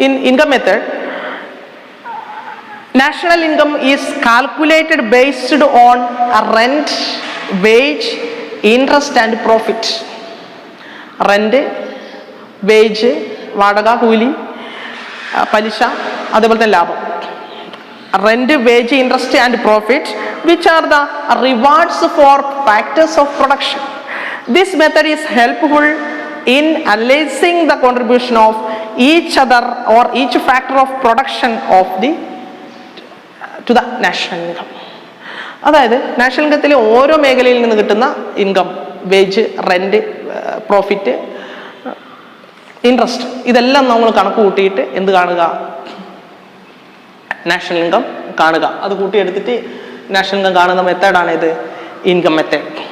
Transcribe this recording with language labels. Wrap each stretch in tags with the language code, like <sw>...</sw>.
<en>Income method, national income is calculated based on rent, wage, interest and profit. Rent, wage,</en> <ml>വാടക, കൂലി, പലിശ, അതേപോലെ തന്നെ ലാഭം.</ml> <en>Rent, wage, interest and profit, which are the rewards for factors of production. This method is helpful in analyzing the contribution of each other or each factor of production of the to the national income.</en> <ml>അതായത് national ഇൻകത്തിലെ ഓരോ മേഖലയിൽ നിന്ന് കിട്ടുന്ന income, wage, rent, profit, interest, ഇതെല്ലാം നമ്മൾ കണക്ക് കൂട്ടിയിട്ട് എന്ത് കാണുക, നാഷണൽ ഇൻകം കാണുക. അത് കൂട്ടിയെടുത്തിട്ട് നാഷണൽ ഇൻകം കാണുന്ന മെത്തേഡാണ് ഇത് ഇൻകം മെത്തേഡ്.</ml>